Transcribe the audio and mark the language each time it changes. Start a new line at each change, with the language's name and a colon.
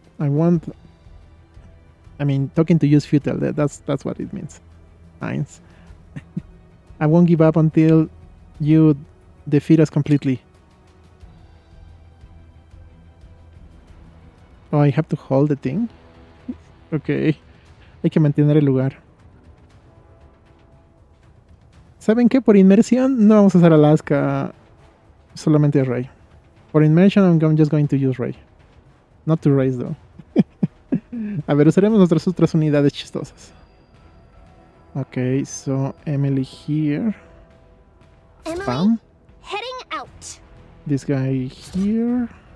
English: Talking to you is futile. That's what it means, Heinz. I won't give up until you defeat us completely. Oh, I have to hold the thing? Ok.
Spanish: Hay que mantener el lugar. ¿Saben qué? Por inmersión no vamos a usar Alaska. Solamente Ray.
English: For immersion I'm just going to use Ray. Not to raise though.
Spanish: A ver, usaremos nuestras otras unidades chistosas.
English: Okay, so Emily here. Emily, Bam. heading out. This guy here.